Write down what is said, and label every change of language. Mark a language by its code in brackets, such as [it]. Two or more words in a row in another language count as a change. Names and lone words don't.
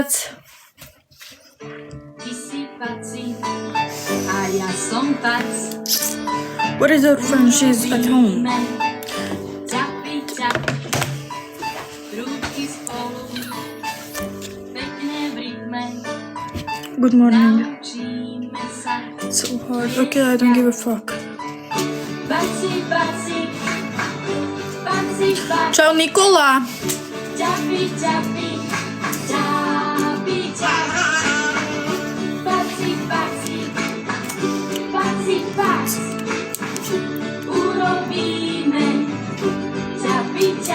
[sk] Ty si paci a ja som pac. [en] What is our friend? She's at home. [sk] Ťapi, ruky spolu, pekne v rytme, [en] Good morning. [sk] naučíme sa. [en] It's so hard. Okay, I don't give a fuck. [sk] Paci, Čau, Nikola. ťapi, paci, urobíme ťapi,